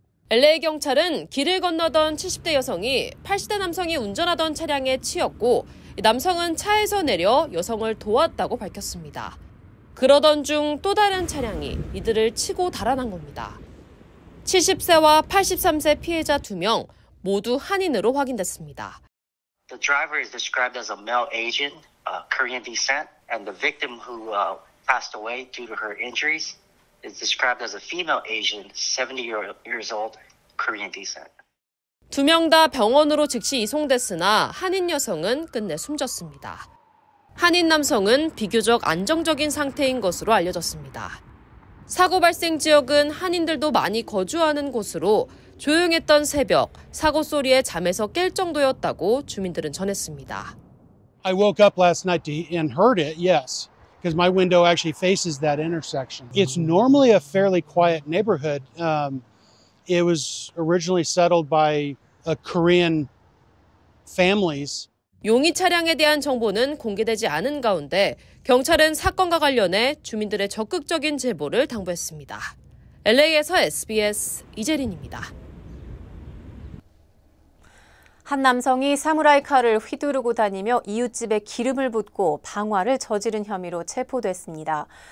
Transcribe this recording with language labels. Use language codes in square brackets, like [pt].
[ko] LA 경찰은 길을 건너던 70대 여성이 80대 남성이 운전하던 차량에 치였고 남성은 차에서 내려 여성을 도왔다고 밝혔습니다. 그러던 중 또 다른 차량이 이들을 치고 달아난 겁니다. 70세와 83세 피해자 2명 모두 한인으로 확인됐습니다. [en] The driver is described as a male Asian, Korean descent. And the victim who passed away due to her injuries is described as a female Asian, 70 years old, Korean descent. [ko] 2명 다 병원으로 즉시 이송됐으나 한인 여성은 끝내 숨졌습니다. 한인 남성은 비교적 안정적인 상태인 것으로 알려졌습니다. 사고 발생 지역은 한인들도 많이 거주하는 곳으로 조용했던 새벽, 사고 소리에 잠에서 깰 정도였다고 주민들은 전했습니다. [en] I woke up last night and heard it, yes, because my window actually faces that intersection. It's normally a fairly quiet neighborhood. It was originally settled by Korean families. [ko] 용의 차량에 대한 정보는 공개되지 않은 가운데 경찰은 사건과 관련해 주민들의 적극적인 제보를 당부했습니다. LA에서 SBS 이재린입니다. 한 남성이 사무라이 칼을 휘두르고 다니며 이웃집에 기름을 붓고 방화를 저지른 혐의로 체포됐습니다.